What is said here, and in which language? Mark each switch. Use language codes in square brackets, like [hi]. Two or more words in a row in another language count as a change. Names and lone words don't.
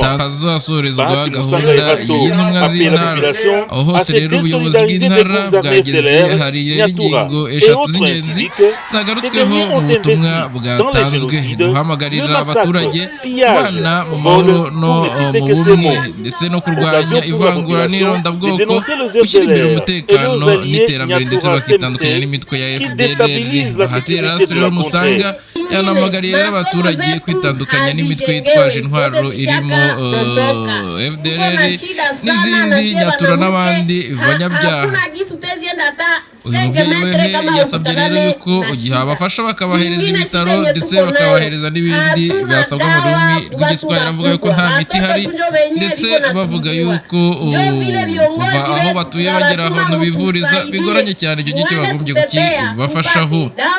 [fr] Bahati Musanga et Rasto appellent la population à se désolidariser des groupes armés FDLR, Nyatura et autres ainsi que ces derniers ont investi dans les génocides, le massacre, pillage, vol, pour ne citer que ces mots. Occasion pour la population de dénoncer les FDLR et leurs alliés Nyatura CMC qui déstabilise la sécurité de la contrée. [rw] yanamagarira abaturage kwitandukanya n'imitwe yitwaje intwaro irimo FDLR n'izindi Nyatura n'abandi banyabyaha. Uyu mubyeyi yasabye rero yuko igihe abafasha bakabahereza ibitaro ndetse bakabahereza n'ibindi byasabwa mu rurimi rw'igiswahili, avuga yuko nta miti ihari ndetse bavuga yuko kuva aho batuye bagera aho bivuriza bigoranye cyane, icyo gihe bagombye kukibafashaho.